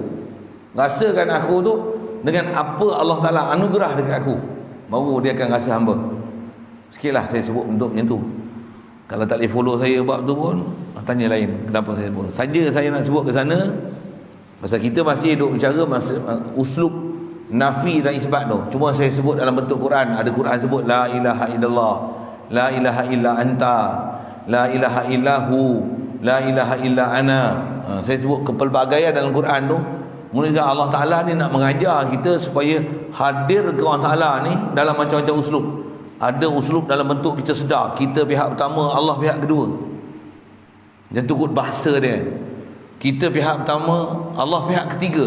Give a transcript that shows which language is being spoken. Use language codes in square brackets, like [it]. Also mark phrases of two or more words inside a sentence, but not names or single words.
[ms] Rasakan aku tu dengan apa Allah Ta'ala anugerah dekat aku, baru dia akan rasa hamba. Sikitlah saya sebut untuk macam tu. Kalau tak boleh follow saya bab tu pun, tanya lain kenapa saya sebut. Saja saya nak sebut ke sana pasal kita masih duk bicara uslub nafi dan isbat tu. Cuma saya sebut dalam bentuk Quran. Ada Quran sebut [ar] لا إله إلا الله, لا إله إلا أنت, لا إله إلا هو, لا إله إلا أنا. [ms] Saya sebut kepelbagaian dalam Quran tu. Mula Allah Ta'ala ni nak mengajar kita supaya hadir ke Allah Ta'ala ni dalam macam-macam uslub. Ada uslub dalam bentuk kita sedar, kita pihak pertama, Allah pihak kedua. Dan turut bahasa dia. Kita pihak pertama, Allah pihak ketiga.